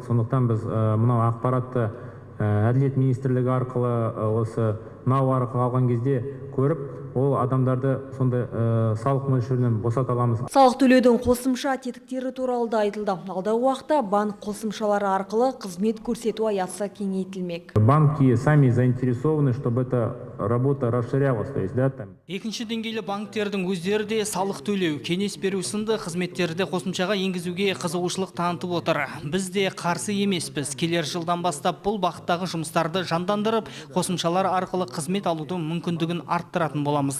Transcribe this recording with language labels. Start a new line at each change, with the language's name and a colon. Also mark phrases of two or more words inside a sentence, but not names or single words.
Kazakh: Сондықтан біз мынау ақпаратты Әділет министрлігі арқылы осы нау арқылы алған кезде көріп, ол адамдарды сондай салық мөлшерінен босата аламыз. Салық төлеудің қосымша тетіктері туралы да айтылды. Алдағы уақытта банк қосымшалары арқылы қызмет көрсету аясы кеңейтілмек.
Russian: Банки сами заинтересованы, чтобы эта работа расширялась. То есть, да, там.
Kazakh: Екінші деңгейлі банктердің өздері де салық төлеу, кеңес беру сынды қызметтерді қосымшаға енгізуге қызығушылық танытып отыр. Біз де қарсы емеспіз. Келер жылдан бастап бұл бағыттағы жұмыстарды жандандырып, қосымшалар арқылы қызмет алудың мүмкіндігін арттыратын боламыз.